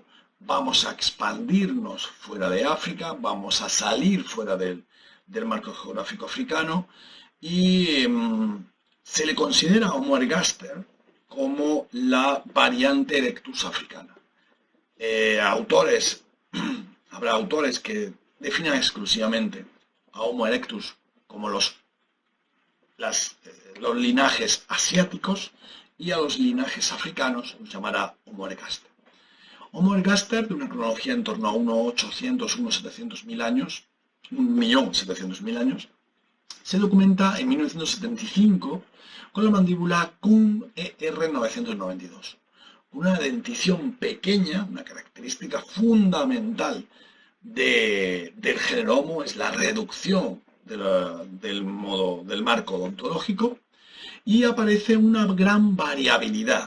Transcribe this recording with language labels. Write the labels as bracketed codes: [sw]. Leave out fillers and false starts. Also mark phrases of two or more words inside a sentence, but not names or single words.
[es] Vamos a expandirnos fuera de África, vamos a salir fuera del marco geográfico africano y se le considera a Homo ergaster como la variante Erectus africana. Habrá autores que definan exclusivamente a Homo erectus como los linajes asiáticos y a los linajes africanos los llamará Homo ergaster. Homo ergaster, de una cronología en torno a 1.800.000 años, 1.700.000 años, se documenta en 1975 con la mandíbula Kuhn ER992. Una dentición pequeña, una característica fundamental del género Homo es la reducción del marco odontológico y aparece una gran variabilidad.